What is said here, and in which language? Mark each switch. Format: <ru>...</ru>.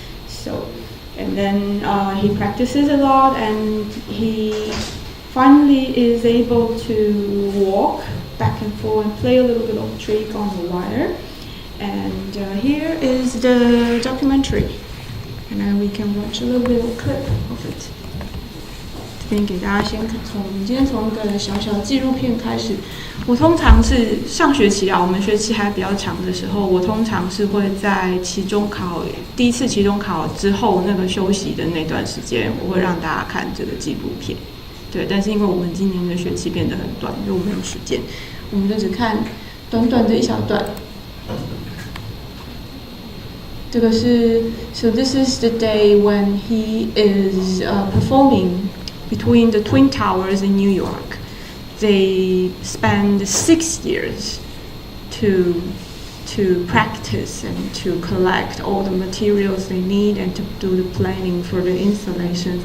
<en>So, and then he practices a lot, and he finally is able to walk back and forth and play a little bit of trick on the wire. And here is the documentary. And then we can watch a little bit of clip of it.</en> <zh>这边给大家先看，我们今天从一个小小的纪录片开始。我通常是上学期我们学期还比较长的时候，我通常是会在期中考第一次期中考之后那个休息的那段时间，我会让大家看这个纪录片。对，但是因为我们今年的学期变得很短，因为我们没有时间，我们就只看短短的一小段。这个是</zh> <en>So this is the day when he is performing between the Twin Towers in New York. They spend 6 years to practice and to collect all the materials they need and to do the planning for the installations.</en>